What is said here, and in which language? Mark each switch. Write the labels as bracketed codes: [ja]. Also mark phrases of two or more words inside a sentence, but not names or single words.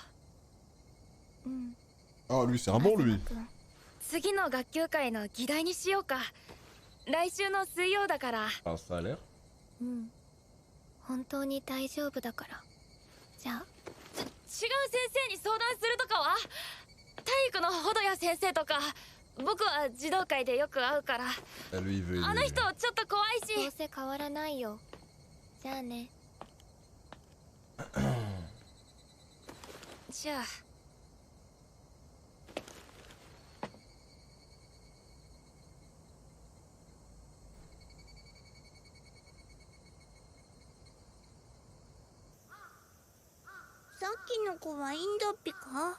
[ja] うん。 [fr] Ah, lui, c'est un bon, lui. [ja] 次の学級会の議題にしようか。来週の水曜だから。 [fr] Ah, ça a l'air. [ja] うん。本当に大丈夫だから。じゃあ。違う先生に相談するとかは？体育のほどや先生とか。僕は児童会でよく会うから。 [fr] Ah, lui, il veut. [ja] あの人ちょっと怖いし。どうせ変わらないよ。じゃあね。じゃあ。さっきの子はいいんだっぴか？